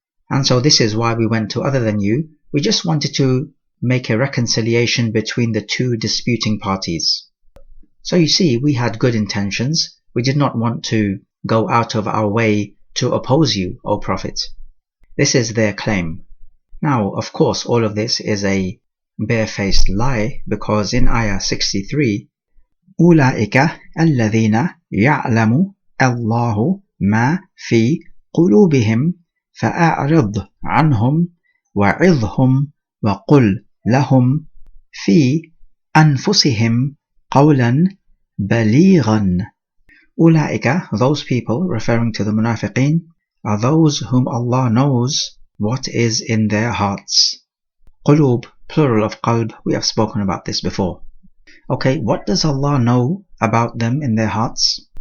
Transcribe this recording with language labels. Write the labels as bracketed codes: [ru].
[en] And so this is why we went to other than you. We just wanted to make a reconciliation between the two disputing parties. So you see, we had good intentions. We did not want to go out of our way to oppose you, O Prophet. This is their claim. Now, of course, all of this is a barefaced lie, because in Ayah 63, [ar] أُولَئِكَ الَّذِينَ يَعْلَمُ اللَّهُ مَا فِي قُلُوبِهِمْ فَأَعْرِضْ عَنْهُمْ وَعِظْهُمْ وَقُلْ لَهُمْ فِي أَنفُسِهِمْ قَوْلًا بَلِيغًا. [en] Ulaika, those people, referring to the munafiqeen, are those whom Allah knows what is in their hearts. Qulub, plural of qalb, we have spoken about this before. Okay, what does Allah know about them in their hearts?